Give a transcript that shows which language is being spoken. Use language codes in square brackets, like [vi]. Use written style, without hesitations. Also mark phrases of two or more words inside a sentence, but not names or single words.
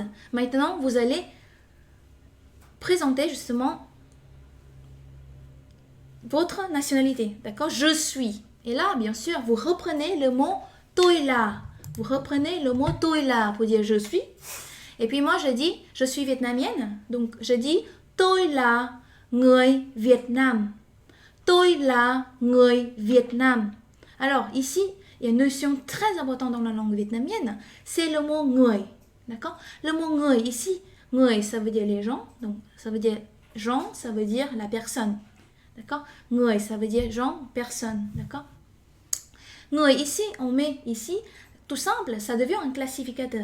[fr] Maintenant, vous allez présenter justement votre nationalité, d'accord? Je suis. Et là, bien sûr, vous reprenez le mot [vi] tôi là. [fr] Vous reprenez le mot [vi] tôi là [fr] pour dire je suis. Et puis moi, je dis je suis vietnamienne. Donc, je dis [vi] tôi là người Việt Nam. Tôi là người Việt Nam. [fr] Alors, ici, il y a une notion très importante dans la langue vietnamienne, c'est le mot người. D'accord? Le mot người ici, người, ça veut dire les gens. Donc, ça veut dire gens, ça veut dire la personne. D'accord? Người, ça veut dire gens, personne. D'accord? Người ici, on met ici, tout simple, ça devient un classificateur.